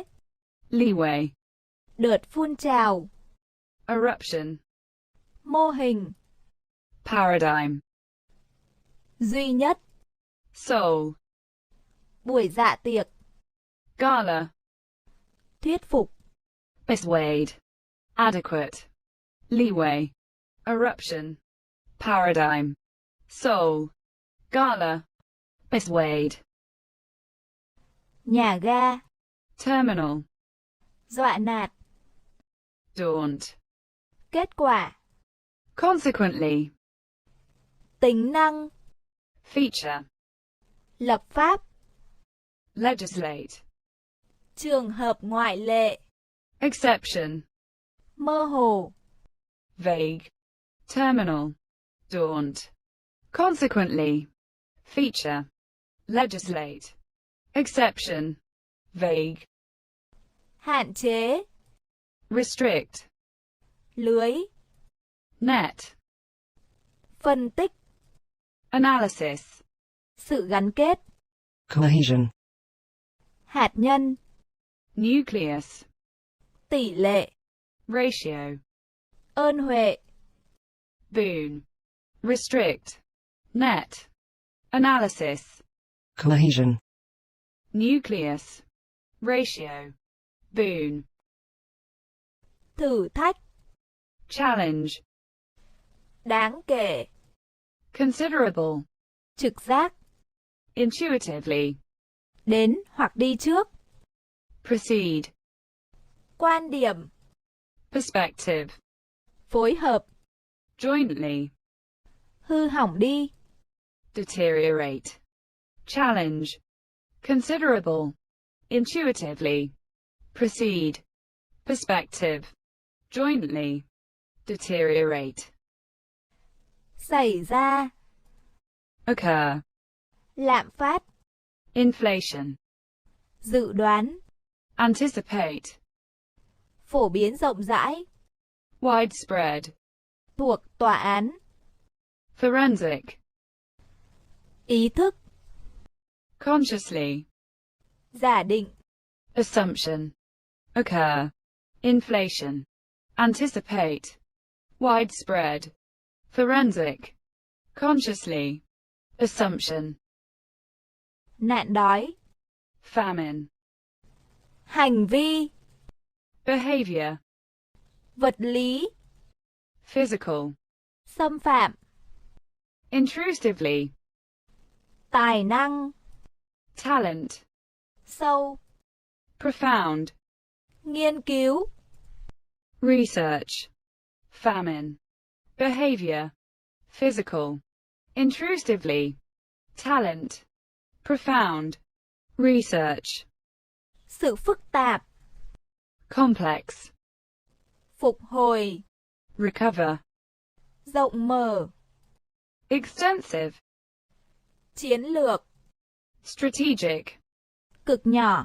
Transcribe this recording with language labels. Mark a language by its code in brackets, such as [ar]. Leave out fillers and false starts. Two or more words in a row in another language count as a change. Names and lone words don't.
[en] leeway, [vi] đợt phun trào, [en] eruption, [vi] mô hình, [en] paradigm, [vi] duy nhất, [en] soul, [vi] buổi dạ tiệc, [en] gala, [vi] thuyết phục, [en] persuade, adequate, leeway, eruption, paradigm, soul, gala, persuade, [vi] nhà ga, [en] terminal, [vi] dọa nạt, [en] daunt, [vi] kết quả, [en] consequently, [vi] tính năng, [en] feature, [vi] lập pháp, [en] legislate, [vi] trường hợp ngoại lệ, [en] exception, [vi] mơ hồ, [en] vague, terminal, daunt, consequently, feature, legislate, exception, vague, [vi] hạn chế, [en] restrict, [vi] lưới, [en] net, [vi] phân tích, [en] analysis, [vi] sự gắn kết, [en] cohesion, [vi] hạt nhân, [en] nucleus, [vi] tỷ lệ, [en] ratio, [vi] ơn huệ, [en] boon, restrict, net, analysis, cohesion, nucleus, ratio, boon, [vi] thử thách, [en] challenge, [vi] đáng kể, [en] considerable, [vi] trực giác, [en] intuitively, [vi] đến hoặc đi trước, [en] proceed, [vi] quan điểm, [en] perspective, [vi] phối hợp, [en] jointly, [vi] hư hỏng đi, [en] deteriorate, challenge, considerable, intuitively, proceed, perspective, jointly, deteriorate, [vi] xảy ra, [en] occur, [vi] lạm phát, [en] inflation, [vi] dự đoán, [en] anticipate, [vi] phổ biến rộng rãi, [en] widespread, [vi] thuộc tòa án, [en] forensic, [vi] ý thức, [en] consciously, [vi] giả định, [en] assumption, occur, inflation, anticipate, widespread, forensic, consciously, assumption, [vi] nạn đói, [en] famine, [vi] hành vi, [en] behavior, [vi] vật lý, [en] physical, [vi] xâm phạm, [en] intrusively, [vi] tài năng, [en] talent, [vi] sâu, [en] profound, [vi] nghiên cứu, [en] research, famine, behavior, physical, intrusively, talent, profound, research, [vi] sự phức tạp, [en] complex, [vi] phục hồi, [en] recover, [vi] rộng mở, [en] extensive, [vi] chiến lược, [en] strategic, [vi] cực nhỏ,